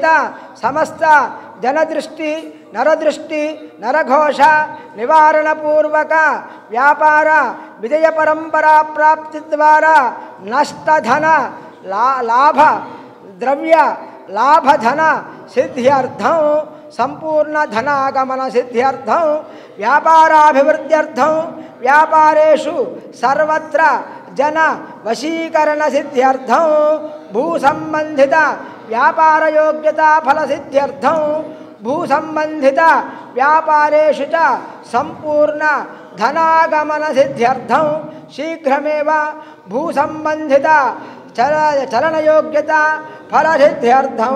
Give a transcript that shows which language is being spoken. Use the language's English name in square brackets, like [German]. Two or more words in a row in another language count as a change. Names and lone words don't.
[Sanskrit] సమస్త జనదృష్టి నరదృష్టి నరఘోష నివారణ పూర్వక వ్యాపార విజయ పరంపరా ప్రాప్తి ద్వారా నష్టధన లాభ ద్రవ్య లాభధన సిద్ధ్యర్థం సంపూర్ణ ధనాగమన సిద్ధ్యర్థం వ్యాపారాభివృద్ధ్యర్థం వ్యాపారేషు సర్వత్ర जन वशीकरण सिद्ध्यर्थं भू संबंधित व्यापार योग्यता फल सिद्ध्यर्थं भू संबंधित व्यापारेषु च संपूर्ण धनागमन सिद्ध्यर्थं शीघ्रमेव भू संबंधित चलन योग्यता फल सिद्ध्यर्थं